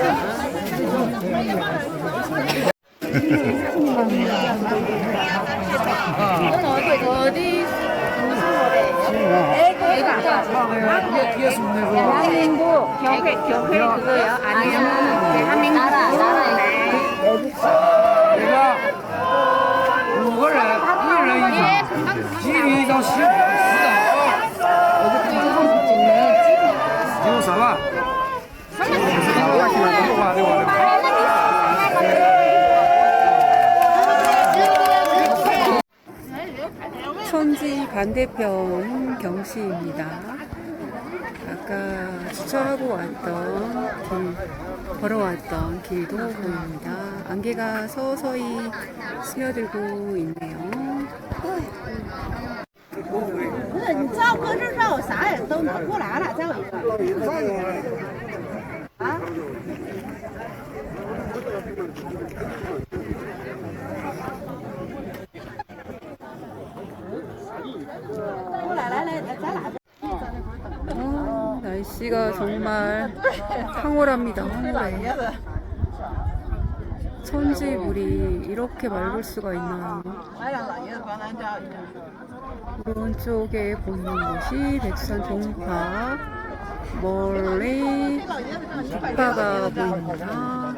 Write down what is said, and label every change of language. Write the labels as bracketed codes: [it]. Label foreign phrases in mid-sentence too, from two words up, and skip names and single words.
[ko] 어디 대한민국 교회 그거요? 아니면 대한민국 [zh] 내가 5 个人，1人1张，一人1张10的，有啥吧？ [ko] 천지 반대편 경시입니다. 아까 주차하고 걸어왔던 길도 보입니다. 안개가 서서히 스며들고 있네요. [zh] 不是你照搁这绕啥也都拿过来了，再有一个。啊？过来来来，咱俩。 [ko] 날씨가 정말 황홀합니다. 황홀해. 천지물이 이렇게 맑을 수가 있나요? 오른쪽에 보이는 곳이 백두산 동파, 멀리 북파가 보입니다.